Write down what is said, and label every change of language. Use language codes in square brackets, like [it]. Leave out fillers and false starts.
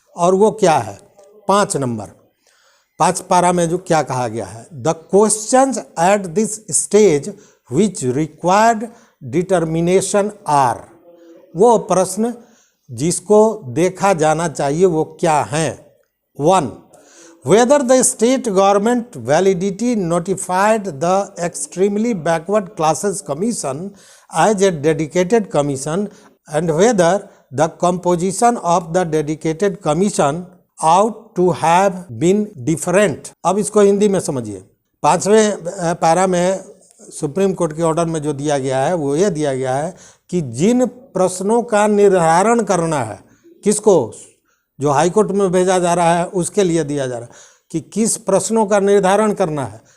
[hi] और वो क्या है, 5 नंबर 5 पारा में जो क्या कहा गया है, [en] The questions at this stage which required determination are. [hi] वो प्रश्न जिसको देखा जाना चाहिए वो क्या हैं। 1. [en] Whether the state government validity notified the extremely backward classes commission as a dedicated commission and whether the composition of the dedicated commission ought to have been different। [hi] अब इसको हिंदी में समझिए। 5वें पैरा में सुप्रीम कोर्ट के order में जो दिया गया है वो ये दिया गया है कि जिन प्रश्नों का निर्धारण करना है, किसको, जो हाई कोर्ट में भेजा जा रहा है उसके लिए दिया जा रहा है कि किस प्रश्नों का निर्धारण करना है।